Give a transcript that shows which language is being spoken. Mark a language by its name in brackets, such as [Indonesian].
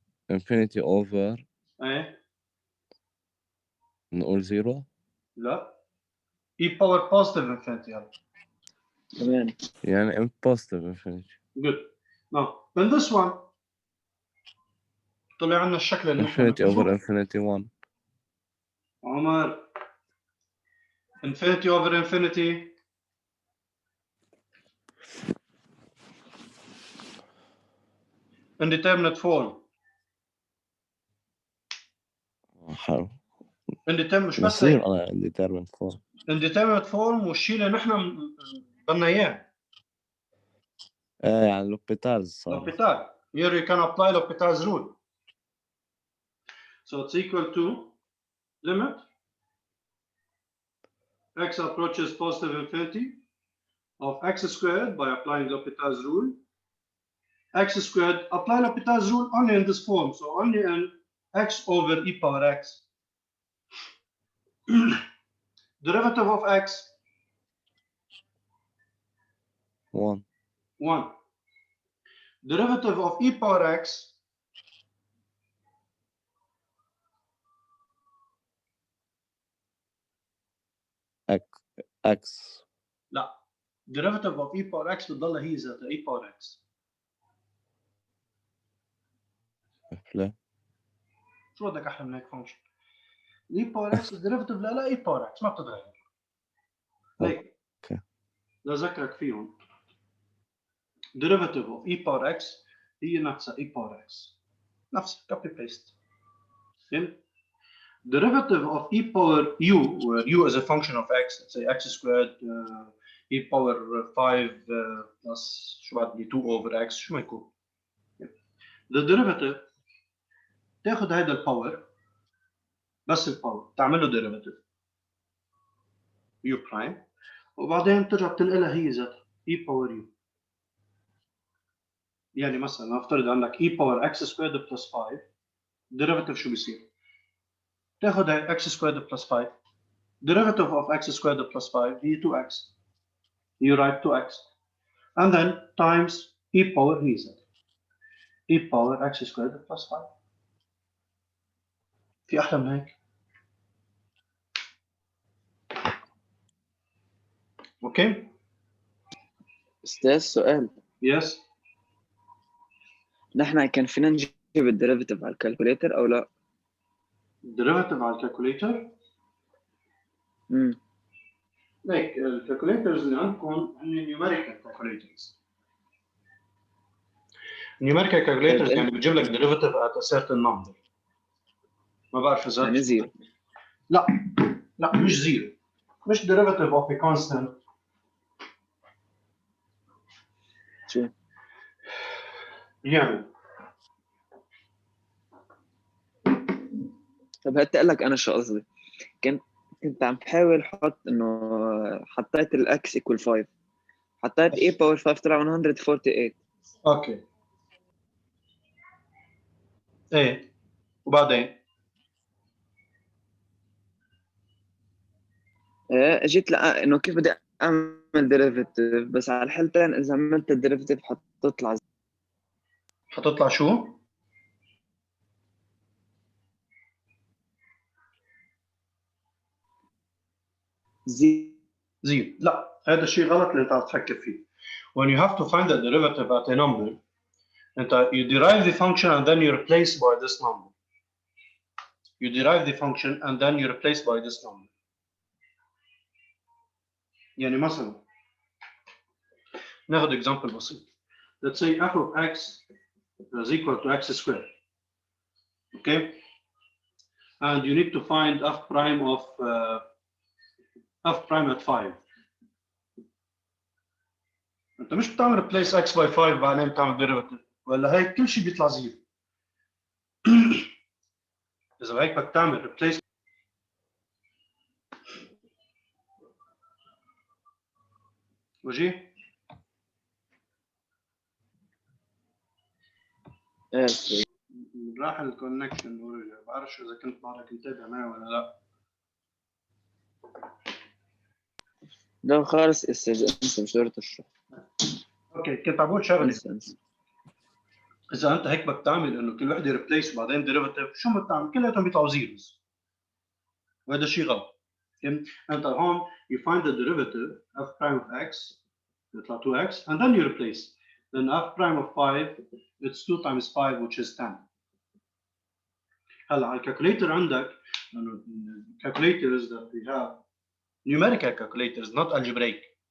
[English] Infinity over. eh? [Arabic] نقول zero. [English] لا e power positive infinity. [Arabic] تمام. [English] يعني positive infinity. Good. Now in this one [Arabic] طلع عنا الشكل اللي نحن [English] Infinity over infinity 1. عمر infinity over infinity indeterminate form. [Arabic] حلو. indeterminate مش بس بصير هيك. أنا [English] indeterminate form. [Arabic] indeterminate form والشيء اللي نحن بدنا اياه. يعني l'hôpital صار. [English] L'Hopital. Here you can apply L'Hopital's rule. So it's equal to limit x approaches positive infinity of x squared by applying L'Hopital's rule. X squared, apply L'Hopital's rule only in this form, so only in x over e power x. Derivative of x 1. 1. Derivative of e power x X. [Arabic] لا. [English] Derivative of e power x [Arabic] بتضل هي ذاتها [English] e power x. [Arabic] لا. شو بدك احلى من هيك فانكشن؟ e power x الديريفيتيف لا e power x ما بتتغير. هيك. اوكي. لذكرك فيهم. [English] Derivative of e power x [Arabic] هي نفسها [English] e power x. [Arabic] نفسها [English] copy paste. [Arabic] فهمت؟ [English] Derivative of e power u, where u is a function of x, let's say x squared e power 5 plus [Arabic] شو بعد [English] 2 over x [Arabic] شو ما يكون. [English] The derivative [Arabic] تاخذ هذا الباور بس الباور تعمل له derivative u prime وبعدين ترجع تنقلها هي ذاتها e power u. يعني مثلا نفترض عندك [English] e power x squared plus 5 derivative [Arabic] شو بيصير؟ تاخذ هاي [English] x squared plus 5 derivative of x squared plus 5 هي 2x. You write 2x and then times e power [Arabic] هي ذاتها [English] e power x squared plus 5. [Arabic] في أحلى من هيك؟ اوكي؟ أستاذ سؤال. [English] Yes. [Arabic] نحن كان فينا نجيب الديريفيتيف على الكالكوليتر أو لا؟ derivative على الكالكوليتر. ليك الكالكوليترز اللي عندكم هن numerical calculators. numerical calculators يعني بتجيب لك derivative at a certain number. ما بعرف إذا يعني زيرو. لا مش زيرو. مش derivative of a constant. شو؟ يعني طب هتقول لك أنا شو قصدي. كنت عم بحاول أحط إنه حطيت الإكس إيكوال 5. حطيت e باور 5 طلع 148. اوكي. ايه وبعدين جيت لقى إنه كيف بدي أعمل ديريفيتيف بس على الحالتين إذا عملت الديريفيتيف حتطلع حتطلع شو؟ زيرو. لا هذا الشيء غلط اللي انت عم تفكر فيه. [English] When you have to find the derivative at a number [Arabic] انت [English] you derive the function and then you replace by this number. You derive the function and then you replace by this number. [Arabic] يعني مثلا ناخذ example بسيط. [English] Let's say f of x is equal to x squared. Okay? And you need to find f prime of f prime at 5. [Arabic] انت مش بتعمل [English] replace x by 5 [Arabic] بعدين بتعمل derivative ولا هيك كل شيء بيطلع زيرو. اذا هيك بدك تعمل replace وجيه؟ ايه راح الكونكشن ورجع، بعرفش اذا كنت بعرف متابع معي ولا لا. لا خالص استاذ، انت مش ضروري تشرح. اوكي، كنت عم بقول شغله. انسى. اذا انت هيك بدك تعمل انه كل وحده ريبليس وبعدين ديريفيتيف، شو بدك تعمل؟ كلياتهم بيطلعوا زيروز، وهذا شيء غلط. انت هون [English] you find the derivative f prime of x [Arabic] يطلع [English] 2x and then you replace. Then f prime of 5 it's 2 times 5 which is 10. [Arabic] هلا على الكالكوليتر عندك [English] calculators that we have numerical calculators not algebraic.